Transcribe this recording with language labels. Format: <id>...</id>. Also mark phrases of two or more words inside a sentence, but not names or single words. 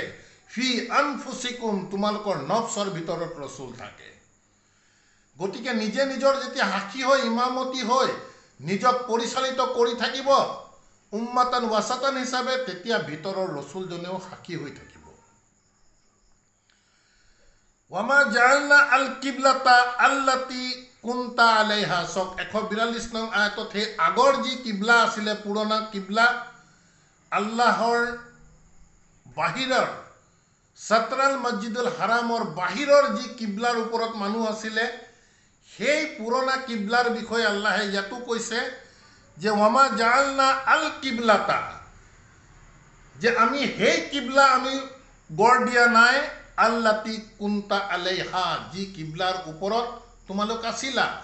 <ar>في أنفسكم,</ar> <as>তোমালোকৰ নফছৰ ভিতৰত ৰসুল থাকে। গতিকে নিজে নিজৰ যেতিয়া সাক্ষী হৈ, ইমামতি হৈ নিজক পৰিচালিত কৰি থাকিব</as> <ar>أمة وسطا</ar> <as>হিচাপে, তেতিয়া ভিতৰৰ ৰসুলজনেও সাক্ষী হৈ থাকিব।</as> <ar>وما جعلنا القبلة التي كنت عليها,</ar> <as>142 নং আয়াতত সেই আগৰ যি কিবলা আছিলে, পুৰণা কিবলা, আল্লাহৰ বাহিৰৰ</as> <ar>شطر المسجد الحرام</ar> <as>বাহিৰৰ যি কিবলাৰ ওপৰত মানুহ আছিলে, সেই পুৰণা কিবলাৰ বিষয়ে আল্লাহে ইয়াতো কৈছে যে</as> <ar>وما جعلنا القبلة,</ar> <as>যে আমি সেই কিবলা আমি গঢ় দিয়া নাই</as> <ar>التي كنت عليها,</ar> <as>যি কিবলাৰ ওপৰত তোমালোক আছিলা,</as>